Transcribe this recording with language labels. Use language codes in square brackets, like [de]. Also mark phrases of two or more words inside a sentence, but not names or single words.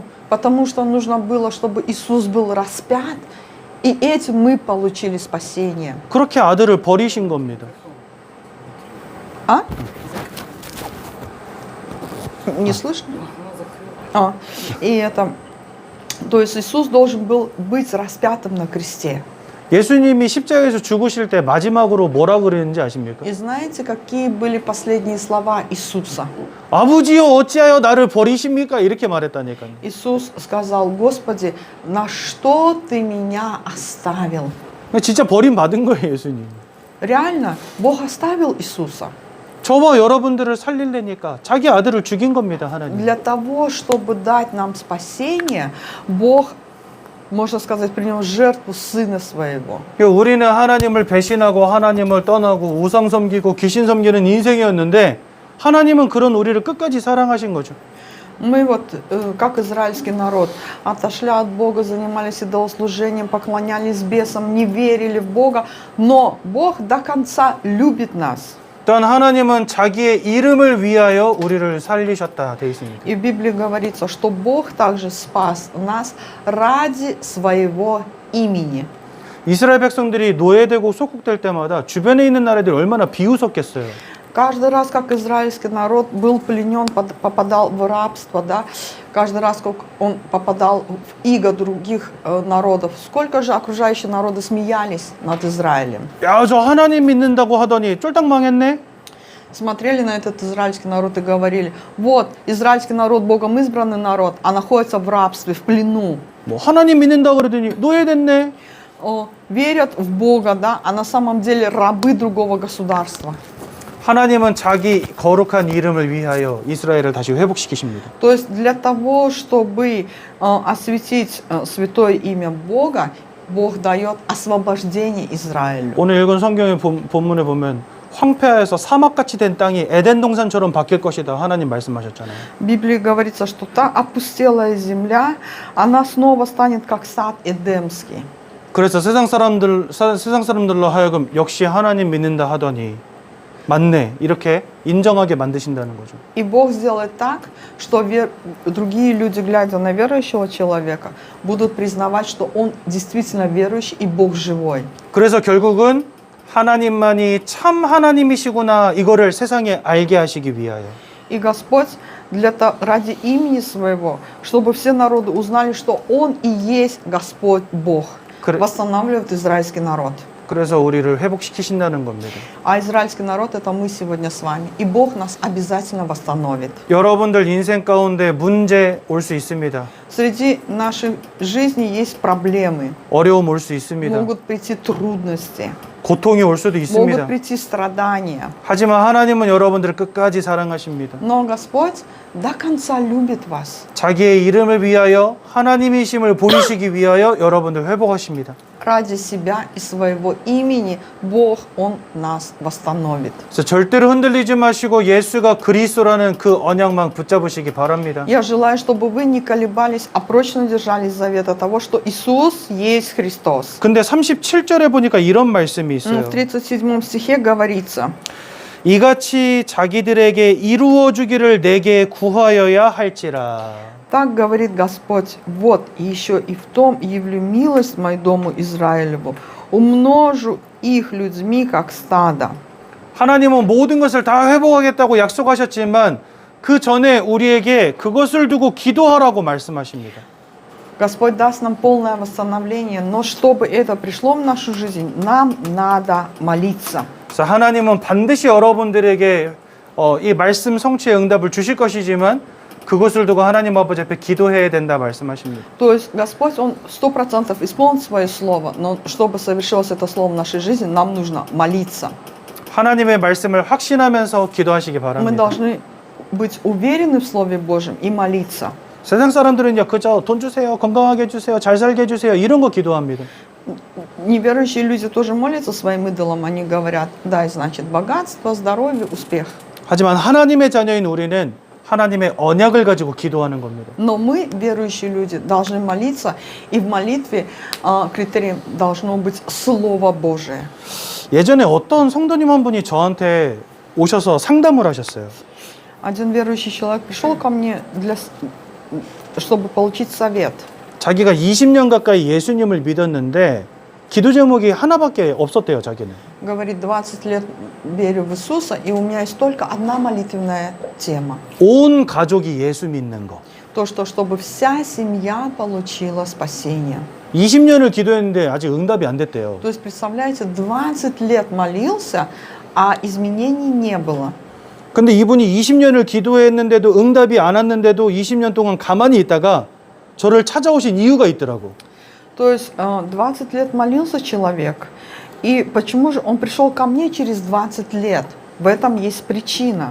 [ru] Потому что нужно было, чтобы Иисус был распят, и этим мы получили спасение. [ko] 그렇게 아들을 버리신 겁니다. [ru] А? Не слышно? И это... То есть Иисус должен был быть распятым на кресте. [ko] 예수님이 십자가에서 죽으실 때 마지막으로 뭐라 그랬는지 아십니까? [ru] И знаете, какие были последние слова Иисуса? [ko] 아버지여 어찌하여 나를 버리십니까? 이렇게 말했다니까요. [ru] Иисус сказал, Господи, на что Ты меня оставил? [ko] 진짜 버림받은 거예요, 예수님. [ru] Реально, Бог оставил Иисуса. [ko] 저와 여러분들을 살리려니까 자기 아들을 죽인 겁니다, 하나님. [ru] Для того, чтобы дать нам спасение, Бог, можно сказать, принес жертву Сына Своего. [ko] 우리는 하나님을 배신하고 하나님을 떠나고 우상 섬기고 귀신 섬기는 인생이었는데 하나님은 그런 우리를 끝까지 사랑하신 거죠. [ru] Мы вот, как израильский народ, отошли от Бога, занимались идолослужением, поклонялись бесам, не верили в Бога, но Бог до конца любит нас. [ko] 또한 하나님은 자기의 이름을 위하여 우리를 살리셨다 되어 있습니다. [ru] И в Библии говорится, что Бог также спас нас ради своего имени. [ko] 이스라엘 백성들이 노예되고 속국될 때마다 주변에 있는 나라들이 얼마나 비웃었겠어요. [ru] Каждый раз, как израильский народ был пленен, попадал в рабство, да, каждый раз, как он попадал в иго других народов, сколько же окружающие народы смеялись над Израилем. [ko] 야, 저 하나님 믿는다고 하더니 쫄딱 망했네? [ru] Смотрели на этот израильский народ и говорили, вот, израильский народ, Богом избранный народ, а находится в рабстве, в плену. [ko] 뭐 하나님 믿는다고 그러더니 노예됐네? [ru] Верят в Бога, да, а на самом деле рабы другого государства. [ko] 하나님은 자기 거룩한 이름을 위하여 이스라엘을 다시 회복시키십니다. [ru] То есть для того, чтобы осветить святое имя Бога, Бог дает освобождение Израилю. [ko] 오늘 읽은 성경의 본문에 보면 황폐하여서 사막같이 된 땅이 에덴 동산처럼 바뀔 것이다. 하나님 말씀하셨잖아요. [ru] В Библии говорится, что та опустелая земля, она снова станет как сад Эдемский. [ko] 그래서 세상 사람들로 하여금 역시 하나님 믿는다 하더니 맞네 이렇게 인정하게 만드신다는 거죠. [ru] И Бог сделает так, что другие люди, глядя на верующего человека, будут признавать, что он действительно верующий и Бог живой. [ko] 그래서 결국은 하나님만이 참 하나님이시구나 이거를 세상에 알게 하시기 위하여 [ru] И Господь ради имени Своего, чтобы все народы узнали, что Он и есть Господь Бог, восстанавливает израильский народ. [ko] 그래서 우리를 회복시키신다는 겁니다. [ru] А израильский народ — это мы сегодня с вами. И Бог нас обязательно восстановит. [ko] 여러분들 인생 가운데 문제 올 수 있습니다. [ru] Среди нашей жизни есть проблемы. [ko] 어려움 올 수 있습니다. [ru] Могут прийти трудности. [ko] 고통이 올 수도 있습니다. [ru] Могут прийти страдания. [ko] 하지만 하나님은 여러분들을 끝까지 사랑하십니다. [ru] Но Господь до конца любит вас. [ko] 자기의 이름을 위하여 하나님이심을 보이시기 위하여 여러분들 회복하십니다. [ru] Ради себя и своего имени Бог, Он нас восстановит. [ko] 그래서 절대로 흔들리지 마시고 예수가 그리스도라는 그 언약만 붙잡으시기 바랍니다. [ru] Я желаю, чтобы вы не колебались, а прочно держались завета того, что Иисус есть Христос. [ko] 근데 37절에 보니까 이런 말씀이 있어요. [ru] В 37 стихе говорится: [ko] 이같이 자기들에게 이루어 주기를 내게 구하여야 할지라. [ru] Так говорит Господь: вот еще и в том явлю милость мою дому Израилеву, умножу их людьми, как стадо. [ko] 하나님은 모든 것을 다 회복하겠다고 약속하셨지만 그 전에 우리에게 그것을 두고 기도하라고 말씀하십니다. [ru] Господь даст нам полное восстановление, но чтобы это пришло в нашу жизнь, нам надо молиться. [ko] 그래서 하나님은 반드시 여러분들에게 이 말씀 성취의 응답을 주실 것이지만 그것을 두고 하나님 아버지 앞에 기도해야 된다 말씀하십니다. [ru] То есть Господь, Он 100% исполнит свое слово, но чтобы совершилось это слово в нашей жизни, нам нужно молиться. [ko] 하나님의 말씀을 확신하면서 기도하시기 [ru] Мы [ko] 바랍니다. [ru] должны быть уверены в Слове Божьем и молиться. [ko] 세상 사람들은요, 그저 돈 주세요, 건강하게 해주세요, 잘 살게 해주세요 이런 거 기도합니다. [ru] Неверующие люди тоже молятся своим идолам, они говорят: дай, значит, богатство, здоровье, успех. [ko] 하지만 하나님의 자녀인 우리는 하나님의 언약을 가지고 기도하는 겁니다. [ru] Но мы, верующие люди, должны молиться, и в молитве критерием должно быть Слово Божие. [ko] 예전에 어떤 성도님 한 분이 저한테 오셔서 상담을 하셨어요. [ru] Один верующий человек пришел ко мне, чтобы получить совет. [ko] 자기가 20년 가까이 예수님을 믿었는데 기도 제목이 하나밖에 없었대요, 자기는. [ru] Говорит: 20 лет верю в Иисуса, и у меня есть только одна молитвенная тема. [ko] 온 가족이 예수 믿는 거. [ru] То, что чтобы вся семья получила спасение. [ko] 20년을 기도했는데 아직 응답이 안 됐대요. [ru] То есть, представляете, 20 лет молился, а изменений не было. [ko] 근데 이분이 20년을 기도했는데도 응답이 안 왔는데도 20년 동안 가만히 있다가 저를 찾아오신 이유가 있더라고. [ru] То есть 20 лет молился человек, и почему же он пришел ко мне через 20 лет? В этом есть причина.